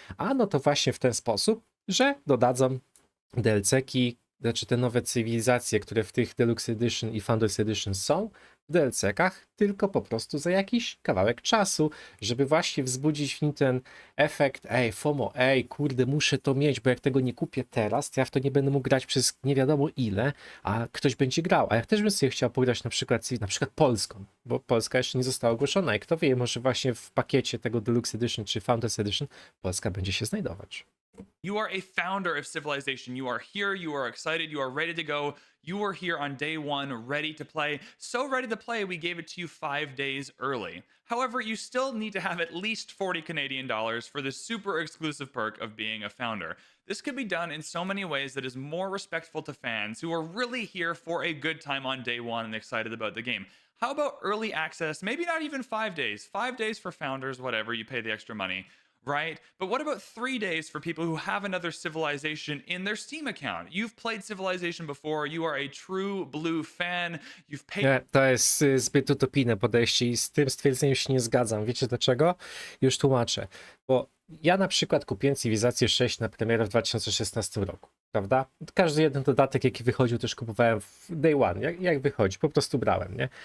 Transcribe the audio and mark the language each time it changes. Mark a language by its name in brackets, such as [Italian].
[Polish] A no to właśnie w ten sposób, że dodadzą DLC-ki, znaczy te nowe cywilizacje, które w tych Deluxe Edition i Founders Edition są w DLC-kach, tylko po prostu za jakiś kawałek czasu, żeby właśnie wzbudzić w nim ten efekt, ej, FOMO, ej, kurde, muszę to mieć, bo jak tego nie kupię teraz, to ja w to nie będę mógł grać przez nie wiadomo ile, a ktoś będzie grał. A jak też bym sobie chciał pograć na przykład Polską, bo Polska jeszcze nie została ogłoszona i kto wie, może właśnie w pakiecie tego Deluxe Edition czy Founders Edition Polska będzie się znajdować. [English] You are a founder of Civilization. You are here, you are excited, you are ready to go. You were here on day one, ready to play. So ready to play, we gave it to you 5 days early. However, you still need to have at least 40 Canadian dollars for this super exclusive perk of being a founder. This could be done in so many ways that is more respectful to fans who are really here for a good time on day one and excited about the game. How about early access? Maybe not even 5 days. 5 days for founders, whatever, you pay the extra money. Right? But what about 3 days for people who have another Civilization in their Steam account? You've played Civilization before, you are a true blue fan, you've paid... [Polish] Nie, to jest zbyt utopijne podejście i z tym stwierdzeniem się nie zgadzam. Wiecie dlaczego? Już tłumaczę. Bo ja na przykład kupiłem Cywilizację 6 na premierę w 2016 roku, prawda? Każdy jeden dodatek, jaki wychodził, też kupowałem w day one, jak wychodzi, po prostu brałem, nie?